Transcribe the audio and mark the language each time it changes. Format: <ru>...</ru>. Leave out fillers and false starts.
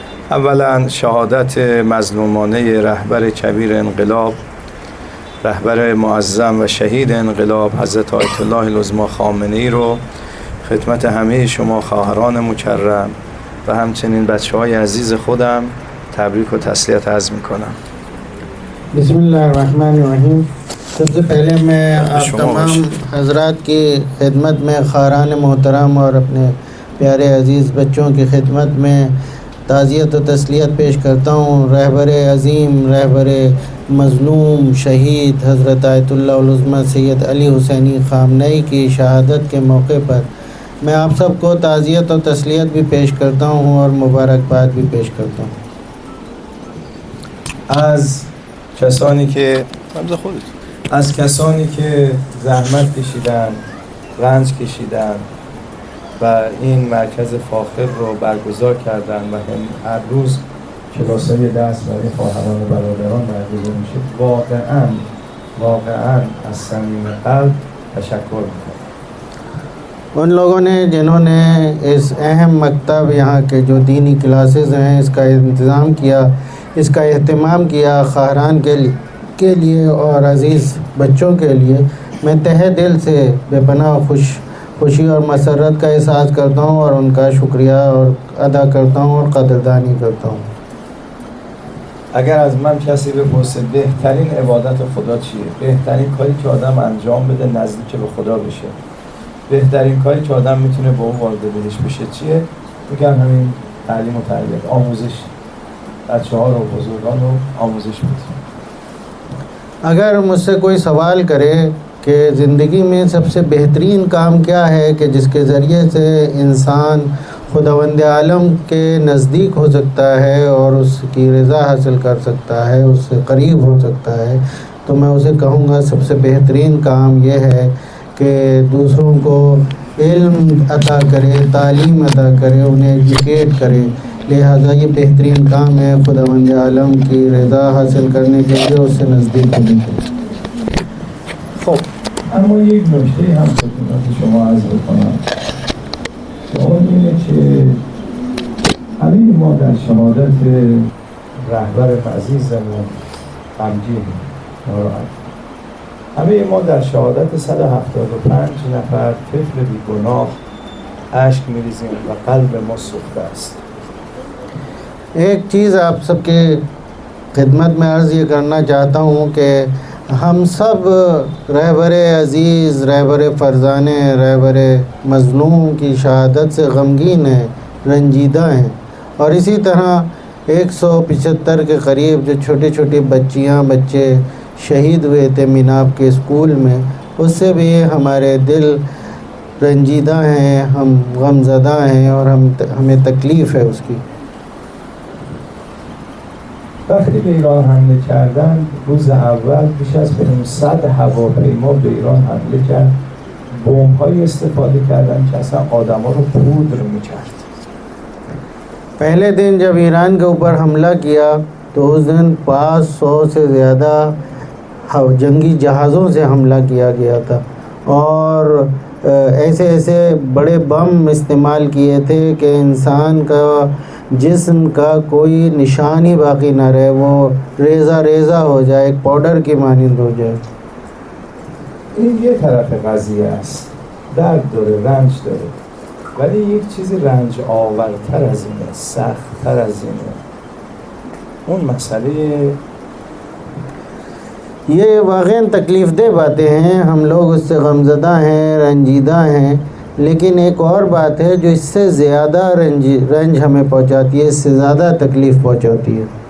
<fa>اولا شهادت مظلومانه رهبر کبیر انقلاب، رهبر معظم و شهید انقلاب حضرت آیت الله العظمی خامنه‌ای رو خدمت همه شما خواهران مکرم و همچنین بچه‌های عزیز خودم تبریک و تسلیت عرض می‌کنم.</fa> <ar>بسم الله الرحمن الرحیم.</ar> <hi>सबसे पहले मैं आप तमाम हजरात की खिदमत में खारान मोहतरम और अपने प्यारे अज़ीज़ बच्चों की खिदमत में ताज़ियत व तस्लियत पेश करता हूँ। रहबर अज़ीम, रहबर मज़लूम शहीद हज़रत आयतुल्लाह उल-उज़्मा सैयद अली हुसैनी ख़ामनई की शहादत के मौके पर मैं आप सबको ताज़ियत और तस्लियत भी पेश करता हूँ और मुबारकबाद भी पेश करता हूँ।</hi> <fa>از کسانی که زحمت کشیدن، رنج کشیدن و این مرکز فاخر رو برگزار کردن و هر روز کلاس‌های درس برای خواهران و برادران برگزار میشه، واقعاً از صمیم قلب تشکر میکنم.</fa> <hi>उन लोगों ने जिन्होंने इस अहम मकतब यहाँ के जो दीनी क्लासेस हैं इसका इंतज़ाम किया, इसका एहतमाम किया खाहरान के लिए और अज़ीज़ बच्चों के लिए, मैं तहे दिल से बेपनाह खुशी और मसरत का एहसास करता हूँ और उनका शुक्रिया और अदा करता हूँ और कदरदानी करता हूँ।</hi> <fa>اگر از من کسی بپرسه بهترین عبادت خدا چیه؟ بهترین کاری که آدم انجام بده نزدیک به خدا بشه، بهترین کاری که آدم میتونه با اون وارد بهش بشه چیه؟ میگم همین تعلیم و تربیت، آموزش، بچه‌ها رو بزرگان رو آموزش بدیم.</fa> <hi>अगर मुझसे कोई सवाल करे कि ज़िंदगी में सबसे बेहतरीन काम क्या है कि जिसके ज़रिए से इंसान खुदावंद आलम के नज़दीक हो सकता है और उसकी रज़ा हासिल कर सकता है, उससे करीब हो सकता है, तो मैं उसे कहूँगा सबसे बेहतरीन काम यह है कि दूसरों को इल्म अता करे, तालीम अता करे, उन्हें एजुकेट करे। लिहाजा ये बेहतरीन काम है खुदावंद आलम की रज़ा हासिल करने के लिए उससे नज़दीक होने के लिए।</hi> <fa>خب اما یک نکته هم خدمت شما عرض بکنم که اون اینه که همه ما در شهادت رهبر عزیزمون غمگینیم، ناراحت. همه ما در شهادت 175 نفر طفل بیگناه اشک می‌ریزیم و قلب ما سوخته است.</fa> <hi>एक चीज़ आप सबके खिदमत में अर्ज़ ये करना चाहता हूँ कि हम सब रहबर अज़ीज़, रहबर फ़रज़ाने, रहबर मज़लूम की शहादत से गमगीन हैं, रंजीदा हैं। और इसी तरह 175 के करीब जो छोटी छोटी बच्चे शहीद हुए थे मीनाब के स्कूल में, उससे भी हमारे दिल रंजीदा हैं, हम गमज़दा हैं और हमें तकलीफ़ है उसकी।</hi> <fa>وقتی به ایران حمله کردن روز اول بیش از 500 هواپیما به ایران حمله کرد، بمب‌های استفاده کردن که اصلا آدم‌ها رو پودر می‌کرد.</fa> <hi>पहले दिन जब ईरान के ऊपर हमला किया तो उस दिन 500 से ज़्यादा जंगी जहाज़ों से हमला किया गया था और ऐसे बड़े बम इस्तेमाल किए थे कि इंसान का जिस्म का कोई निशान ही बाकी ना रहे, वो रेज़ा हो जाए, एक पाउडर की मानिंद हो जाए।</hi> <fa>این یه طرف قضیه است، درد داره، رنج داره، ولی یک چیز رنج آورتر از اینه، سخت‌تر از اینه. اون مسئله</fa> <hi>ये वाक़ई तकलीफ़ दे बातें हैं, हम लोग उससे गमज़दा हैं, रंजीदा हैं, लेकिन एक और बात है जो इससे ज़्यादा रंज हमें पहुंचाती है, इससे ज़्यादा तकलीफ़ पहुंचाती है।</hi>